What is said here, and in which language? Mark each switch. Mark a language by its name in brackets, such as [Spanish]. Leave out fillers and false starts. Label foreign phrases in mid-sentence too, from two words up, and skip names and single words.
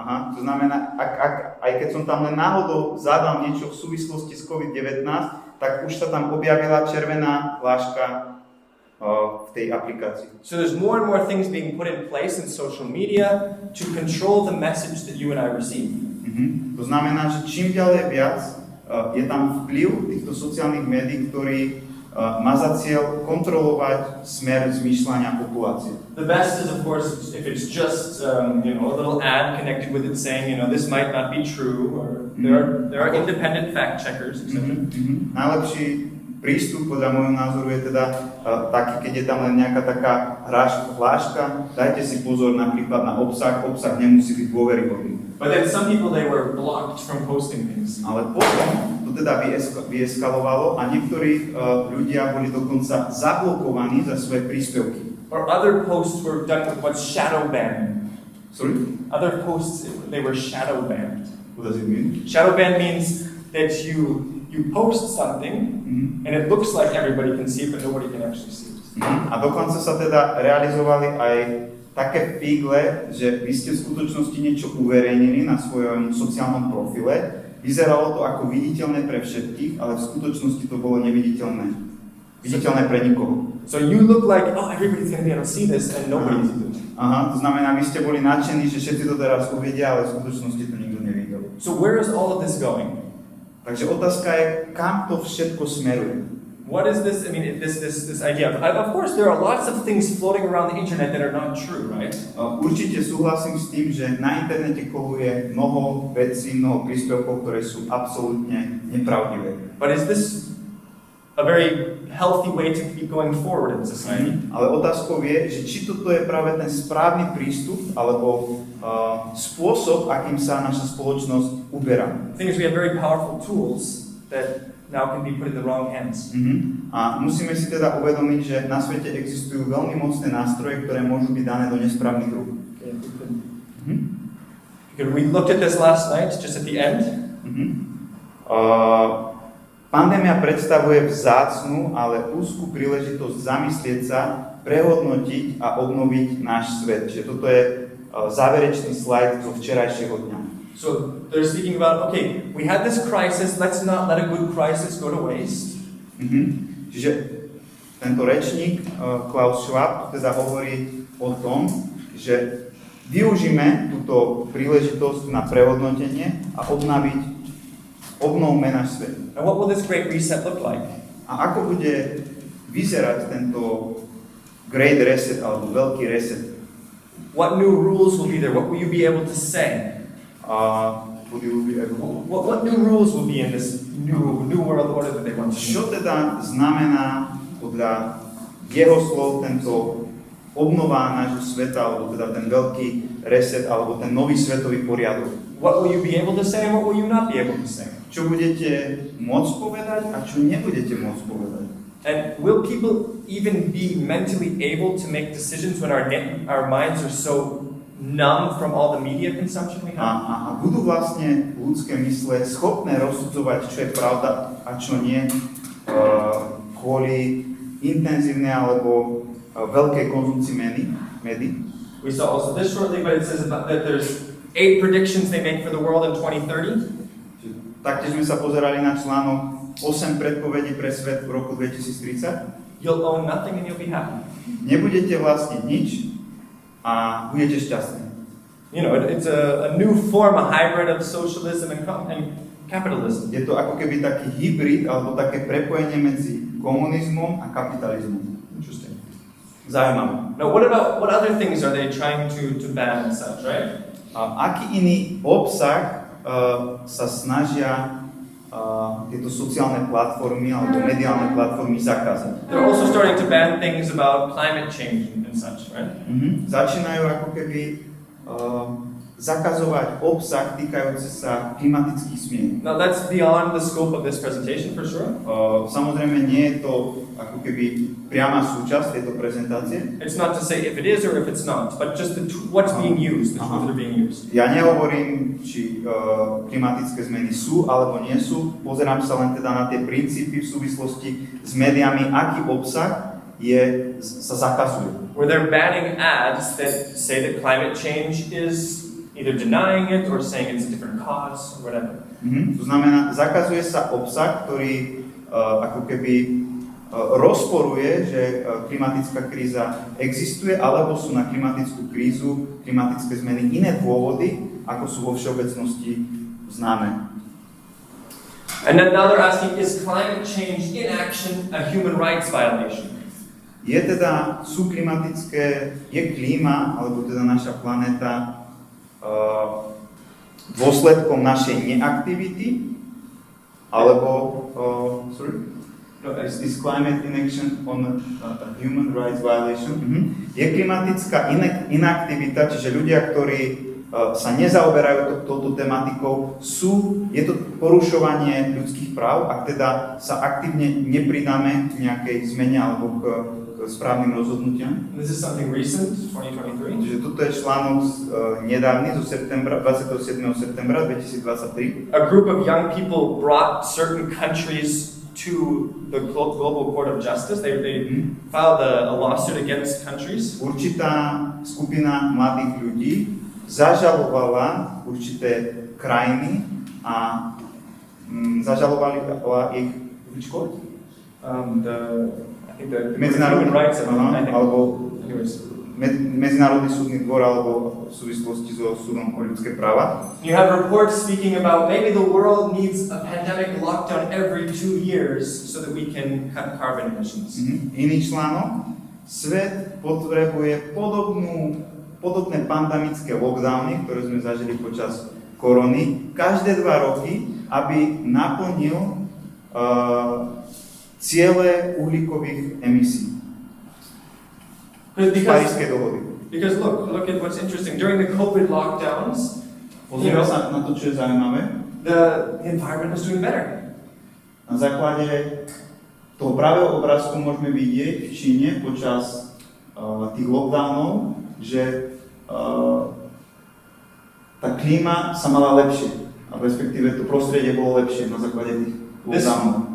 [Slovak] To znamená, aj keď som tam len náhodou zadal niečo v súvislosti s COVID-19, tak už sa tam objavila červená fláška v tej aplikácii. [English] So there's more and more things being put in place in social media to control the message that you and I receive. [Slovak] To znamená, že čím ďalej viac je tam vplyv týchto sociálnych médií, ktorý má za cieľ kontrolovať smer zmýšľania populácie. [English] The best is, of course, if it's just a little ad connected with it saying, this might not be true, or there are independent fact checkers, etc. [Slovak] Najlepší prístup podľa môjho názoru je teda taký, keď je tam len nejaká taká hláška, dajte si pozor napríklad na obsah nemusí byť dôveryhodný. [English] But then some people, they were blocked from posting things. [Slovak] Ale potom to teda vyeskalovalo a niektorí ľudia boli dokonca zablokovaní za svoje príspevky. [English] Or other posts were done with what's shadow banned. Sorry? Other posts, they were shadow banned. What does it mean? Shadow ban means that you post something and it looks like everybody can see it, but nobody can actually see it. [Slovak] A dokonca sa teda realizovali aj také figle, že vy ste v skutočnosti niečo uverejnili na svojom sociálnom profile. Vyzeralo to ako viditeľné pre všetkých, ale v skutočnosti to bolo neviditeľné. Viditeľné pre nikoho. [English] So you look like, everybody's going to be able to see this and nobody's doing it. [Slovak] Aha, to znamená, vy ste boli nadšení, že všetci to teraz uvidia, ale v skutočnosti to nikto nevidel. [English] So where is all of this going? [Slovak] Takže otázka je, kam to všetko smeruje? [English] What is this? I mean, this idea. Of course, there are lots of things floating around the internet that are not true, right? [Slovak] Určite súhlasím s tým, že na internete koluje mnoho vecí, mnoho príspevkov, ktoré sú absolútne nepravdivé. [English] But is this a very healthy way to keep going forward in society? [Slovak] Ale otázkou je, že či toto je práve ten správny prístup, alebo spôsob, akým sa naša spoločnosť uberá. [English] The thing is, we have very powerful tools that now can be put in the wrong hands. [Slovak] A musíme si teda uvedomiť, že na svete existujú veľmi mocné nástroje, ktoré môžu byť dané do nesprávnych rúk. [English] We looked at this last night, just at the end. [Slovak] Pandémia predstavuje vzácnu, ale úzkú príležitosť zamyslieť sa, prehodnotiť a obnoviť náš svet. Čiže toto je záverečný slajd zo včerajšieho dňa. [English] So they're speaking about, okay, we had this crisis, let's not let a good crisis go to waste. [Slovak] Čiže tento rečník, Klaus Schwab, teda hovorí o tom, že využíme túto príležitosť na prehodnotenie a obnovme náš svet. [English] And what will this great reset look like? [Slovak] A ako bude vyzerať tento [English] great reset [Slovak] alebo veľký reset? [English] What new rules will be there? What will you be able to say? What new rules will be in this new world order that they want to [Slovak] Čo teda znamená podľa jeho slov tento obnova nášho sveta, alebo teda ten veľký reset, alebo ten nový svetový poriadok? [English] What will you be able to say and what will you not be able to say? [Slovak] Čo budete môcť povedať a čo nebudete môcť povedať? [English] And will people even be mentally able to make decisions when our minds are so numb from all the media consumption we have? [Slovak] A budú vlastne ľudské mysle schopné rozsudzovať, čo je pravda a čo nie, kvôli intenzívnej alebo veľkej konzumcii médií? [English] We saw also this shortly, but it says that there's 8 predictions they make for the world in 2030. [Slovak] Taktiež sme sa pozerali na článok 8 predpovedí pre svet v roku 2030. [English] You'll own nothing and you'll be happy. [Slovak] Nebudete vlastniť nič a budete šťastní. [English] It's a new form, a hybrid of socialism and capitalism. [Slovak] Je to ako keby taký hybrid alebo také prepojenie medzi komunizmom a kapitalizmom. [English] Interesting. [Slovak] Zaujímavé. [English] Now, what other things are they trying to ban and such, right? [Slovak] Aký iný obsah sa snažia tieto sociálne platformy alebo mediálne platformy zakázať? [English] They're also starting to ban things about climate change and such, right? [Slovak] Začínajú ako keby zakazovať obsah týkajúci sa klimatických zmien. [English] Now that's beyond the scope of this presentation for sure. [Slovak] Samozrejme nie je to ako keby priama súčasť tejto prezentácie. [English] It's not to say if it is or if it's not, but just what's being used, the tools that are being used. [Slovak] Ja nehovorím, či klimatické zmeny sú alebo nie sú. Pozerám sa len teda na tie princípy v súvislosti s médiami, aký obsah sa zakazuje. [English] Where they're banning ads that say that climate change is either denying it or saying it's a different cause or whatever. [Slovak] To znamená, zakazuje sa obsah, ktorý ako keby rozporuje, že klimatická kríza existuje, alebo sú na klimatickú krízu, klimatické zmeny iné dôvody, ako sú vo všeobecnosti známe. [English] And then now they're asking, is climate change inaction a human rights violation? [Slovak] Je klíma, alebo teda naša planéta dôsledkom našej neaktivity, alebo [English] is climate inaction on a human rights violation? [Slovak] Je klimatická inaktivita, čiže ľudia, ktorí sa nezaoberajú touto tematikou, je to porušovanie ľudských práv, ak teda sa aktívne nepridáme k nejakej zmene alebo k správnym rozhodnutiam. [English] This is something recent, 2023. [Slovak] Čiže toto je článok nedávny zo septembra, 27. septembra 2023. [English] A group of young people brought certain countries to the global court of justice. They filed a lawsuit against countries. [Slovak] Určitá skupina mladých ľudí zažalovala určité krajiny a zažalovali ich Medzinárodný rights, alebo Medzinárodný súdny dvor alebo v súvislosti so súdom o ľudské práva. [English] You have reports speaking about maybe the world needs a pandemic lockdown every 2 years so that we can cut carbon emissions. [Slovak] Iný článok. Svet potrebuje podobné pandemické lockdowny, ktoré sme zažili počas korony, každé 2 roky, aby naplnil ciele uhlíkových emisí. Parížskej dohody. [English] Because look at what's interesting. During the COVID lockdowns, [Slovak] pozrieme sa na to, čo je zaujímavé. [English] The environment was doing better. [Slovak] Na základe toho pravého obrázku môžeme vidieť v Číne počas tých lockdownov, že tá klíma sa mala lepšie, a respektíve to prostredie bolo lepšie na základe tých lockdownov.